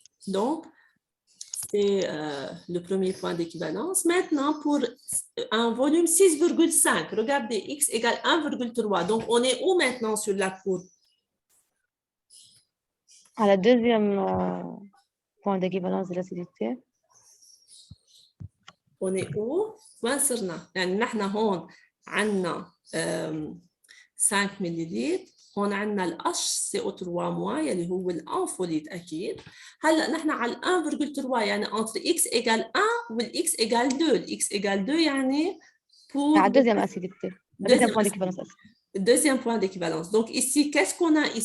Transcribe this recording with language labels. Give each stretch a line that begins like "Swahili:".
French: Donc, c'est le premier point d'équivalence. Maintenant, pour un volume 6,5, regardez, X égale 1,3. Donc, on est où maintenant sur la courbe? À la deuxième point d'équivalence de l'acidité. On est où?
Arabic: وين صرنا؟ يعني نحن هون عندنا 5 ملليلتر، هون عندنا ال HCO3- يلي هو الأنفوليت أكيد. هلا نحن على 1,3 يعني
French: entre X égale 1
Arabic: وال X égale 2.
French: ال X égale 2
Arabic: يعني
French: pour La deuxième acidité. Le deuxième point d'équivalence. deuxième point d'équivalence. Donc ici, qu'est-ce qu'on a ici?